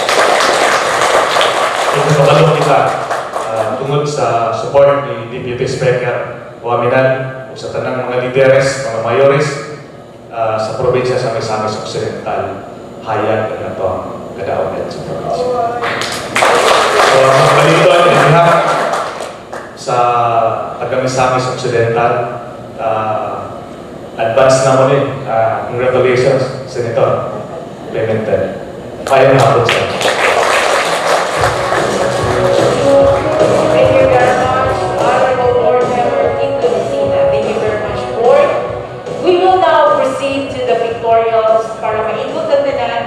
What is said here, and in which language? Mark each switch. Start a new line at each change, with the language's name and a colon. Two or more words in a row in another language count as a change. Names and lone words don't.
Cebuano: Ito kabalo kita tungod sa support ni Deputy Speaker Waminan o sa tanang mga lideres, mga mayores sa probinsya sa Misamis Occidental, hayag na ito ang kadaugan sa probinsya. So, magpalituan ang lahat sa taga-Misamis Occidental, advance na mo rin.
English: Congratulations, Senator Pimentel.
Cebuano: Kaya na ako siya.
English: Thank you very much, Honorable Board Member Tito Lucina. Thank you very much, Board. We will now proceed to the pictorials
Cebuano: para maikot ang tanan.